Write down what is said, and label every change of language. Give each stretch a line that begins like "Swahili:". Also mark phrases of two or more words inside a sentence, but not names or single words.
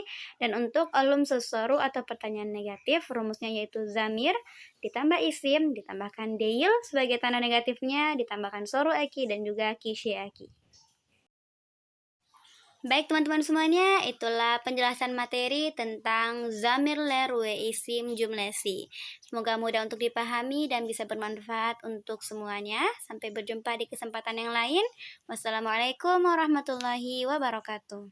Indonesian: Dan untuk
Turkish: alum soru
Indonesian: atau pertanyaan negatif, rumusnya yaitu zamir, ditambah isim, ditambahkan deil sebagai tanda negatifnya, ditambahkan
Turkish: soru eki,
Indonesian: dan juga kishieki. Baik teman-teman semuanya, itulah penjelasan materi tentang
Turkish: zamir ler we isim jumlesi.
Indonesian: Semoga mudah untuk dipahami dan bisa bermanfaat untuk semuanya. Sampai berjumpa di kesempatan yang lain.
Arabic: والسلام عليكم ورحمة الله وبركاته.